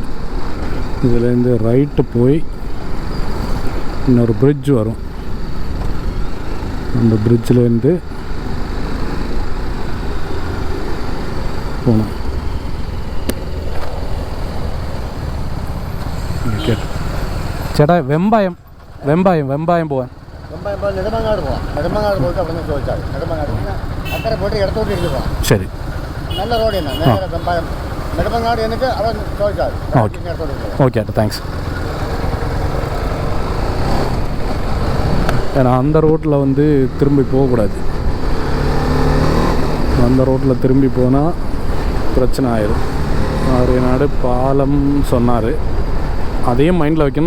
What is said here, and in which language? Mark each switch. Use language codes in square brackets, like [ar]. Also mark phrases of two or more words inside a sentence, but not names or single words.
[ta] இதுலேருந்து ரைட்டு போய் இன்னொரு பிரிட்ஜ் வரும். அந்த பிரிட்ஜிலேருந்து போகணும். [ml] ஓகே ചേട്ടാ, വെമ്പായം പോവാൻ. നെടുമങ്ങാട് പോവാം. നെടുമങ്ങാട് പോയിട്ട് അവിടെ നിന്ന് ചോദിച്ചാൽ നെടുമങ്ങാട് അക്കരെ പോയിട്ട് ഇടത്തോട്ട് ഇരിക്കും പോവാം. ശരി, നല്ല റോഡ് തന്നെ. നേരെ വെമ്പായം നെടുമങ്ങാട് എന്നിട്ട് അവിടെ ചോദിച്ചാൽ ഇടത്തോട്ട് ഇരിക്കും. [ta] ஓகே ஏட்டா, தேங்க்ஸ். ஏன்னா அந்த ரோட்டில் வந்து திரும்பி போகக்கூடாது. அந்த ரோட்டில் திரும்பி போனால் பிரச்சனை ஆயிடும். ஆரியநாடு பாலம் சொன்னார், அதையும் மைண்டில் வைக்கணும்.